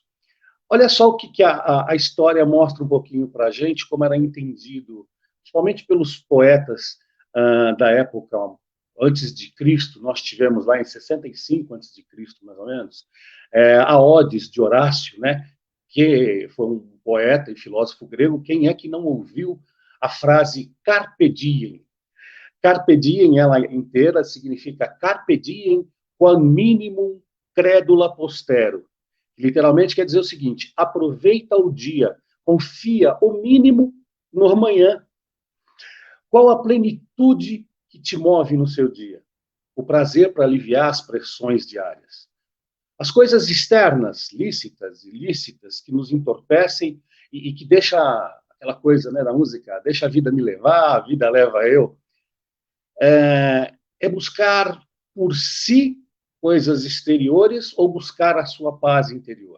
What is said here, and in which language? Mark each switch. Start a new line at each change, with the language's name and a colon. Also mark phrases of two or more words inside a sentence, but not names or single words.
Portuguese: Olha só o que a história mostra um pouquinho para a gente, como era entendido, principalmente pelos poetas da época antes de Cristo, nós tivemos lá em 65 antes de Cristo, mais ou menos, a Odes de Horácio, né, que foi um poeta e filósofo grego. Quem é que não ouviu a frase
Latin: carpe diem? Carpe diem,
Portuguese: ela inteira, significa
Latin: carpe diem quam minimum credula postero.
Portuguese: Literalmente quer dizer o seguinte: aproveita o dia, confia o mínimo no amanhã. Qual a plenitude que te move no seu dia? O prazer para aliviar as pressões diárias. As coisas externas, lícitas, ilícitas, que nos entorpecem e que deixa aquela coisa, né, da música, deixa a vida me levar, a vida leva eu, é buscar por si coisas exteriores ou buscar a sua paz interior.